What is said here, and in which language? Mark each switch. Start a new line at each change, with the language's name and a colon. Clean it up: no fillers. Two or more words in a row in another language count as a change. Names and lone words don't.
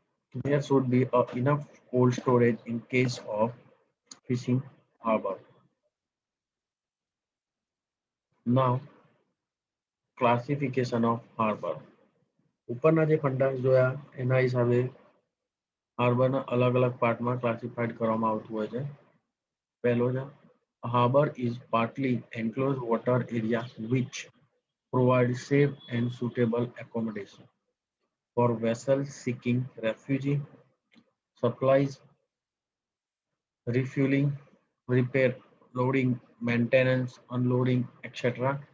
English: There should be enough cold storage in case of fishing harbor. Now, classification of harbor.
Gujarati: ઉપરના જે ફંડાસ જોયા એના હિસાબે હાર્બરના અલગ અલગ પાર્ટમાં ક્લાસિફાઈડ કરવામાં આવતું હોય છે. પહેલો છે
English: harbor is partly enclosed water area which provides safe and suitable accommodation for vessels seeking refuge, supplies, refueling, repair, loading, maintenance, unloading, etc.